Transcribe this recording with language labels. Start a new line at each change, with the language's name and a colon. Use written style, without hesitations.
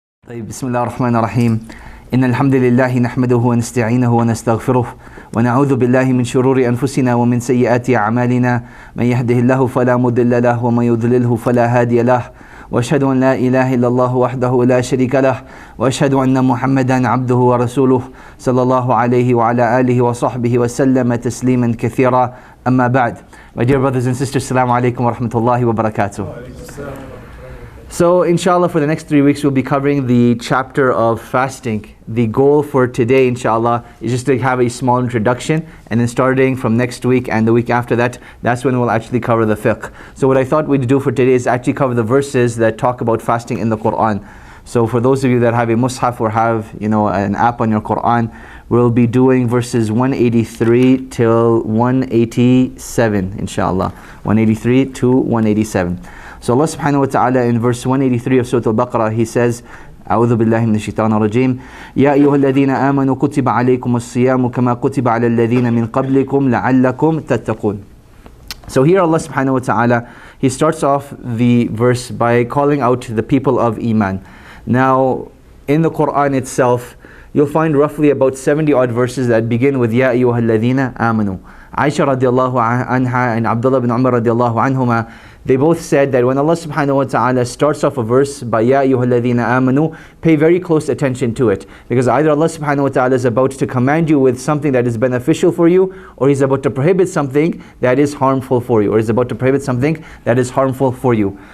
Arabic: طيب بسم الله الرحمن الرحيم إن الحمد لله نحمده ونستعينه ونستغفره ونعوذ بالله من شرور أنفسنا ومن سيئات أعمالنا من يهده الله فلا مضل له ومن يضلله فلا هادي له وأشهد أن لا إله إلا الله وحده لا شريك له وأشهد أن محمدا عبده ورسوله صلى الله عليه وعلى آله وصحبه وسلم تسليما كثيرا أما بعد.
English: My dear brothers and sisters, Assalamu alaikum wa rahmatullahi wa barakatuh. So inshallah for the next 3 weeks we'll be covering the chapter of fasting. The goal for today inshallah is just to have a small introduction, and then starting from next week and the week after that, that's when we'll actually cover the fiqh. So what I thought we'd do for today is actually cover the verses that talk about fasting in the Qur'an. So for those of you that have a mushaf or have an app on your Qur'an, we'll be doing verses 183 till 187 inshallah. 183 to 187. So Allah subhanahu wa ta'ala in verse 183 of Surah Al-Baqarah, He says,
Arabic: أعوذ بالله من الشيطان الرجيم يا أيها الذين آمنوا كتب عليكم الصيام كما كتب على الذين من قبلكم لعلكم تتقون.
English: So here Allah subhanahu wa ta'ala, He starts off the verse by calling out the people of Iman. Now in the Qur'an itself, you'll find roughly about 70 odd verses that begin with
Arabic: يا أيها الذين آمنوا.
English: Aisha radiallahu anha and Abdullah bin Umar radiallahu anhuma, they both said that when Allah subhanahu wa ta'ala starts off a verse by Ya ayyuhalladhina amanu, pay very close attention to it, because either Allah subhanahu wa ta'ala is about to command you with something that is beneficial for you, or He's about to prohibit something that is harmful for you, or He's about to prohibit something that is harmful for you.